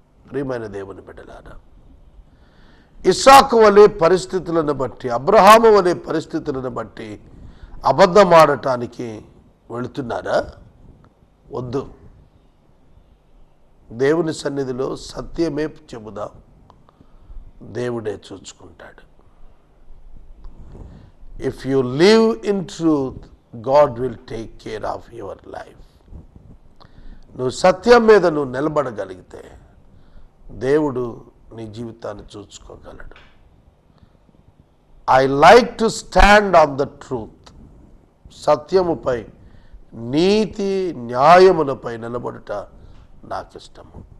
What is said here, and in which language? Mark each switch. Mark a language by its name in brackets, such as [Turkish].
[Telugu] ప్రియమైన దేవుని బిడ్డలారా, ఇస్సాకు వలె పరిస్థితులను బట్టి, అబ్రహాము వలె పరిస్థితులను బట్టి అబద్ధమాడటానికి వెళుతున్నారా? వద్దు. దేవుని సన్నిధిలో సత్యమే చెబుదాం, దేవుడే చూసుకుంటాడు. [English] If you live in truth, God will take care of your life. [Telugu] నువ్వు సత్యం మీద నువ్వు నిలబడగలిగితే దేవుడు నీ జీవితాన్ని చూసుకోగలడు. [English] I like to stand on the truth. [Telugu] సత్యముపై, నీతి న్యాయములపై నిలబడుట నాకు ఇష్టము.